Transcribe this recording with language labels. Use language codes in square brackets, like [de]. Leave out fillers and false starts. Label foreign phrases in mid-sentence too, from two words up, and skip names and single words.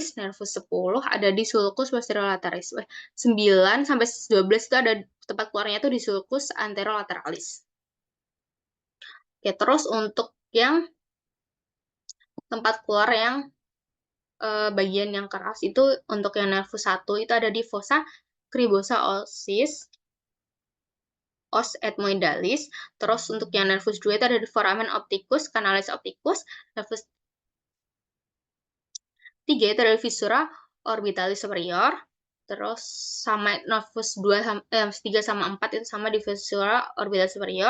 [id] Nervus 10 ada di [la] sulcus posterolateralis. [id] 9 sampai 12 itu ada tempat keluarnya itu di [la] sulcus anterolateralis. [id] Oke, terus untuk yang tempat keluar yang bagian yang keras itu untuk yang nervus 1 itu ada di [la] fossa cribosa ossis os ethmoidalis. [id] Terus untuk yang nervus 2 itu ada di [la] foramen opticus canalis opticus. [id] Nervus 3 itu ada di [la] fissura orbitalis superior. [id] Terus sama nervus 3 sama 4 itu sama di [la] fissura orbitalis superior.